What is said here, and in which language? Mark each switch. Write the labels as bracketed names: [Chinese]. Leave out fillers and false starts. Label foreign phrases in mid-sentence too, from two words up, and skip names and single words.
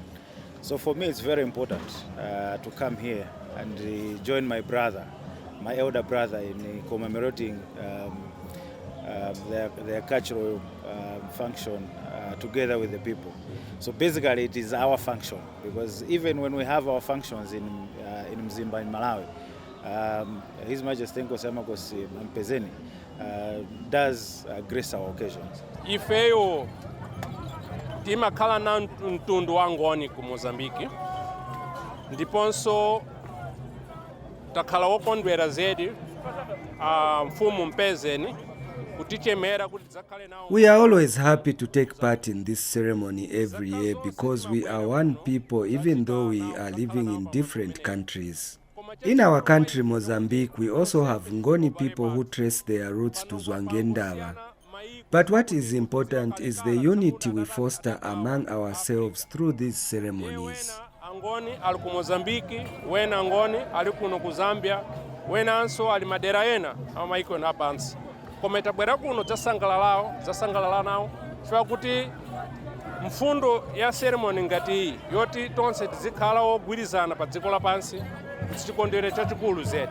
[English] So for me it's very important to come here and join my brother, my elder brother, in commemorating their cultural function together with the people. So basically it is our function, because even when we have our functions in Mzimba, in Malawi, His Majesty Nkosi Mpezeni does grace our occasions. [Nyanja] Ifeyo timakhala na mtundu wa ngoni ku Mozambique, ndiponso takhala wokondwera zedi mfumu Mpezeni. [English] We are always happy to take part in this ceremony every year because we are one people, even though we are living in different countries. In our country, Mozambique, we also have Ngoni people who trace their roots to Zwangendaba. But what is important is the unity we foster among ourselves through these ceremonies. [Nyanja] Ngoni ali ku Mozambique, wena ngoni ali kuno ku Zambia, wena anso ali madera ena amaiko na pansi. Kometa bwera kuno zasangalala nawo chifukwa kuti mfundo ya ceremony ngati yoti tonse tizikhala ogwirizana pa dziko lapansi chikondwerero chachikulu zedi.